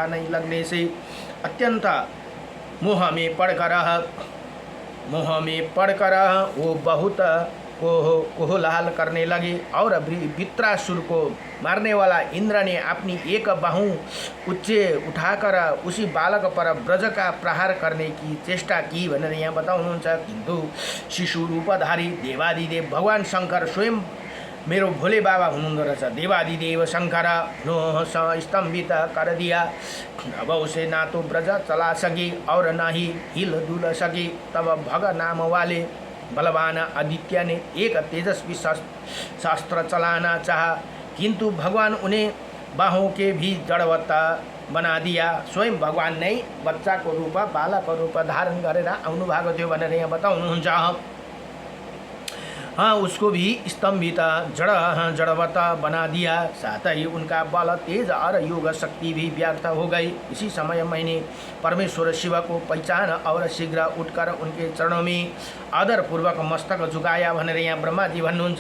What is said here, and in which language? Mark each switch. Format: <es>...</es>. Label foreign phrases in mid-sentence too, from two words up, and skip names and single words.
<hi>कुछ पता नहीं लगने से अत्यंत मुँह में पड़कर वो बहुत कोलाहल करने लगे। और वृत्रासुर को मारने वाला इंद्र ने अपनी एक बाहु उच्चे उठाकर उसी बालक पर ब्रज का प्रहार करने की चेष्टा की</hi> <ne>भनेर यहाँ बताउनुहुन्छ। किन्तु शिशु रूपधारी देवादिदेव भगवान शंकर स्वयं मेरो भोले बाबा हुनुहुँदो रहेछ।</ne> <hi>देवादिदेव शंकर स्तंभित कर दिया। अब उसे ना तो ब्रज चला सके और ना ही हिल डुल सके। तब भग नाम वाले बलवान आदित्य ने एक तेजस्वी शास्त्र चलाना चाहा, किंतु भगवान उन्हें बाहों के भी जड़वत्ता बना दिया।</hi> <ne>स्वयं भगवान नै बच्चा को रूप बालक रूप धारण गरेर आउनु भएको थियो भनेर यहाँ बताउनुहुन्छ।</ne> <hi>हाँ, उसको भी स्तंभित जड़वता बना दिया। साथ ही उनका बल तेज और योग शक्ति भी व्यर्थ हो गई। इसी समय मैंने परमेश्वर शिव को पहचान और शीघ्र उठकर उनके चरणों में आदर पूर्वक मस्तक झुकाया</hi> <ne>भनेर यहाँ ब्रह्मा जी भन्नुहुन्छ।</ne>